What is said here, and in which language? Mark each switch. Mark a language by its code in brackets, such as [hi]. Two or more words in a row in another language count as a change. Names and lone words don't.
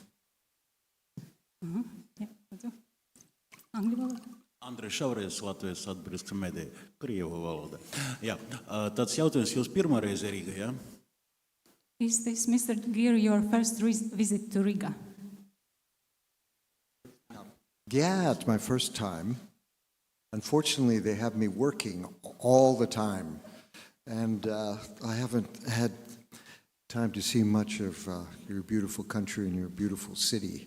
[lv] Jā, lūdzu. Angļu valoda. Andrejs Šauries, Latvijas atbrīvības medija, Krievu valoda. Jā, tāds jautājums, jūs pirmā reize Rīgā, jā? [en] Is this, Mr. Gīrs, your first visit to Riga? Yeah, it's my first time. Unfortunately, they have me working all the time. And I haven't had time to see much of your beautiful country and your beautiful city.